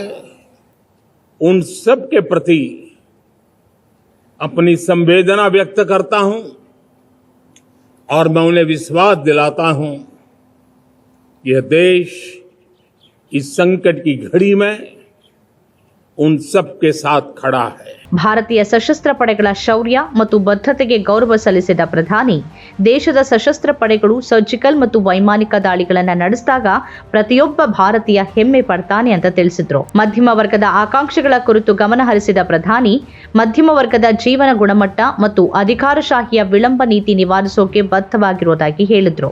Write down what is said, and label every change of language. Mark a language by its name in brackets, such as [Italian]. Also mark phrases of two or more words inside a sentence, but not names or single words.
[Hindi] उन सब के प्रति अपनी संवेदना व्यक्त करता हूं और मैं उन्हें विश्वास दिलाता हूं यह देश इस संकट की घड़ी में उन सब के साथ खड़ा है। [Kannada] ಭಾರತೀಯ ಸಶಸ್ತ್ರ ಪಡೆಗಳ ಶೌರ್ಯ ಮತ್ತು ಬದ್ಧತೆಗೆ ಗೌರವ ಸಲ್ಲಿಸಿದ ಪ್ರಧಾನಿ, ದೇಶದ ಸಶಸ್ತ್ರ ಪಡೆಗಳು ಸರ್ಜಿಕಲ್ ಮತ್ತು ವೈಮಾನಿಕ ದಾಳಿಗಳನ್ನು ನಡೆಸಿದಾಗ ಪ್ರತಿಯೊಬ್ಬ ಭಾರತೀಯ ಹೆಮ್ಮೆ ಪಡ್ತಾನೆ ಅಂತ ತಿಳಿಸಿದ್ರು. ಮಧ್ಯಮ ವರ್ಗದ ಆಕಾಂಕ್ಷೆಗಳ ಕುರಿತು ಗಮನ ಹರಿಸಿದ ಪ್ರಧಾನಿ, ಮಧ್ಯಮ ವರ್ಗದ ಜೀವನ ಗುಣಮಟ್ಟ ಮತ್ತು ಅಧಿಕಾರಶಾಹಿಯ ವಿಳಂಬ ನೀತಿ ನಿವಾರಿಸೋಕೆ ಬದ್ಧವಾಗಿರುವುದಾಗಿ ಹೇಳಿದ್ರು.